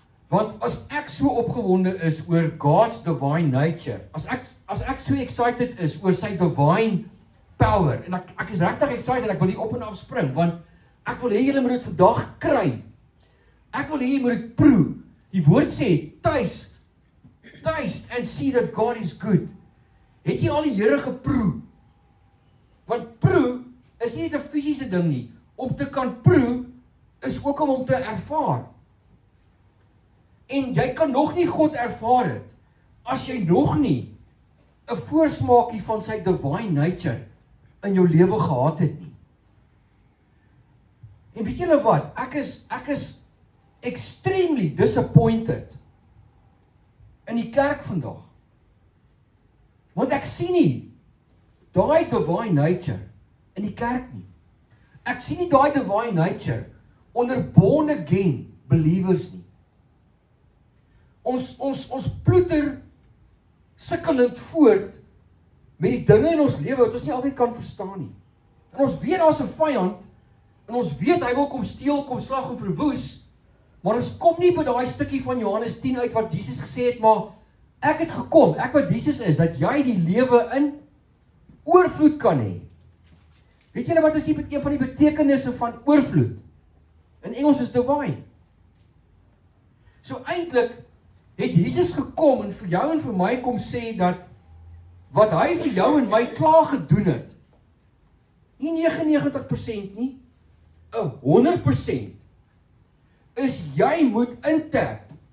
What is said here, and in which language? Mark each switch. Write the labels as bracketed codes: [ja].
[af] Want as ek so opgewonde is oor [en] God's divine nature, [af] as ek so [en] excited [af] is oor sy [en] divine power, [af] en ek is regtig excited, ek wil hier op en af spring, want ek wil hê julle moet dit vandag kry. Ek wil hê jy moet dit proe. Die woord sê, [en] taste and see that God is good. [af] Het jy al die Here geproe? Want proe is nie net 'n fisiese ding nie. Om te kan proe is ook om te ervaar. En jy kan nog nie God ervaar het, as jy nog nie 'n 'n voorsmaakie van sy divine nature in jou lewe gehad het nie. En weet julle wat? Ek is [en] extremely disappointed [af] in die kerk vandag. Want ek sien nie daai [en] divine nature [af] in die kerk nie. Ek sien nie daai [en] divine nature [af] onder [en] born again believers [af] nie. Ons ploeter sukkelend voort met die dinge in ons lewe wat ons nie altyd kan verstaan nie. En ons weet daar's 'n vyand en ons weet hy wil kom steel, kom slag en verwoes. Maar ons kom nie by daai stukkie van Johannes 10 uit wat Jesus gesê het, maar ek het gekom, ek wat Jesus is, dat jy die lewe in oorvloed kan hê. Weet julle wat is een van die betekenisse van oorvloed? In Engels is divine. So eintlik het Jesus gekom en vir jou en vir my kom sê dat wat hy vir jou en my klaar gedoen het, nie 99% nie, 100%, is jy moet intap.